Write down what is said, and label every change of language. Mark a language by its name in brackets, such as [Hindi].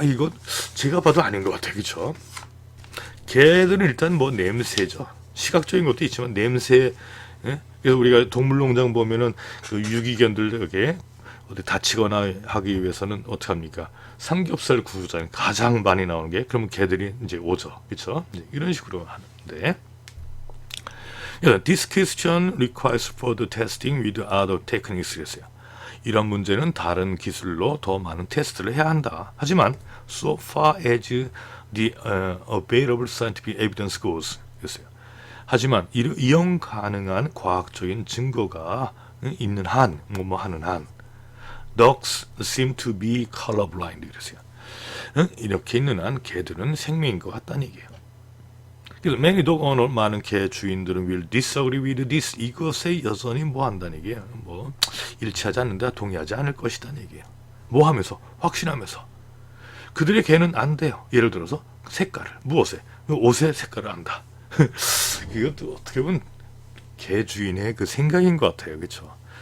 [Korean] 이건 제가 봐도 아닌 것 같아요. 그렇죠. 개들은 일단 뭐 냄새죠. 시각적인 것도 있지만 냄새. 예? 그래서 우리가 동물농장 보면은 그 유기견들 이렇게 어디 다치거나 하기 위해서는 어떻게 합니까? 삼겹살 구우잖아요. 가장 많이 나오는 게 그러면 개들이 이제 오죠, 그렇죠? 이런 식으로 하는데. [English] This question requires further testing with other techniques. [Korean] 그랬어요. 이런 문제는 다른 기술로 더 많은 테스트를 해야 한다. 하지만 [English] so far as the available scientific evidence goes. [Korean] 그랬어요. 하지만 이용 가능한 과학적인 증거가 있는 한, 하는 한, [English] dogs seem to be colorblind. [Korean] 이랬어요. 이렇게 있는 한 개들은 생명인 것 같다는 얘기예요. 그래서 [English] many dog owner, [Korean] 많은 개 주인들은 [English] will disagree with this. [Korean] 이것에 여전히 한다는 얘기예요. 일치하지 않는다, 동의하지 않을 것이다는 얘기예요. 하면서? 확신하면서. 그들의 개는 안 돼요. 예를 들어서 색깔을, 무엇에? 옷의 색깔을 안다. 이것도 어떻게 보면 개 주인의 그 생각인 것 같아요, 그렇죠?